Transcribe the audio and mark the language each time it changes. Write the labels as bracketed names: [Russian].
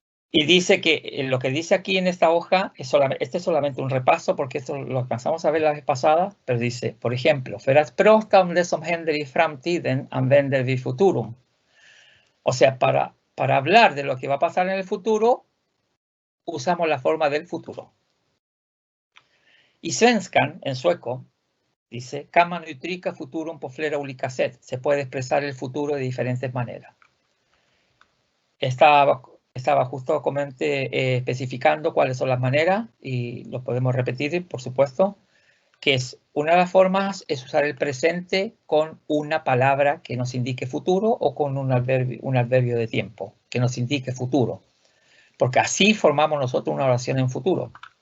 [Spanish] Y dice que lo que dice aquí en esta hoja, este es solamente un repaso porque esto lo alcanzamos a ver la vez pasada, pero dice, por ejemplo, [Swedish] för att prata om det som händer i framtiden använder vi futurum. [Spanish] O sea, para hablar de lo que va a pasar en el futuro, usamos la forma del futuro. [Swedish] Y svenskan, [Spanish] en sueco, dice, [Swedish] kan man uttrycka futurum på flera olika sätt. [Spanish] Se puede expresar el futuro de diferentes maneras. Estaba justamente especificando cuáles son las maneras y lo podemos repetir, por supuesto, que es una de las formas es usar el presente con una palabra que nos indique futuro o con un adverbio de tiempo que nos indique futuro, porque así formamos nosotros una oración en futuro.